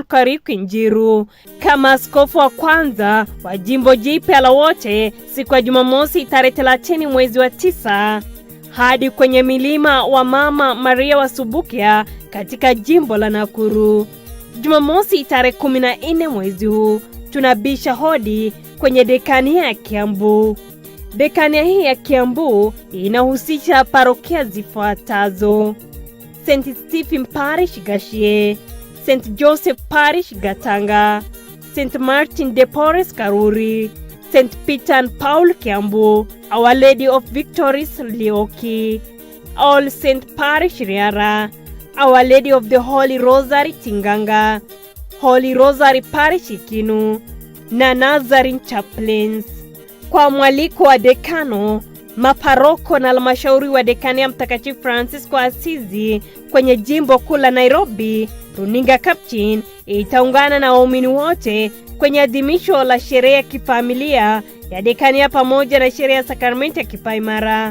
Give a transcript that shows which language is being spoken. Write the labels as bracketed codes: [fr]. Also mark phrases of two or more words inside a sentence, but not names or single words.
[sw] Kariuki Njiru kama askofu wa kwanza wa jimbo jipya la wote siku ya Jumamosi tarehe 30 mwezi wa 9 hadi kwenye milima wa Mama Maria wa Subukia katika jimbo la Nakuru. Jumamosi tarehe 14 mwezi huu tunabisha hodi kwenye dekania ya Kiambu. Dekania hii ya Kiambu inahusisha parokia zifuatazo: St. Stephen Parish Rcia, St. Joseph Parish Gatanga, St. Martin de Porres Karuri, St. Peter and Paul Kiambu, Our Lady of Victories Lioki, All St. Parish Riara, Our Lady of the Holy Rosary Tinganga, Holy Rosary Parish Ikinu na Nazarene Chaplains. Kwa mwaliko wa dekano, maparoko na halmashauri wa dekania Mtakatifu Francisco Asizi kwenye jimbo kuu la Nairobi, runinga Capuchin itaungana na waumini wote kwenye adhimisho la sherehe ya kifamilia ya dekania pamoja na sherehe ya sakramenti ya kipaimara.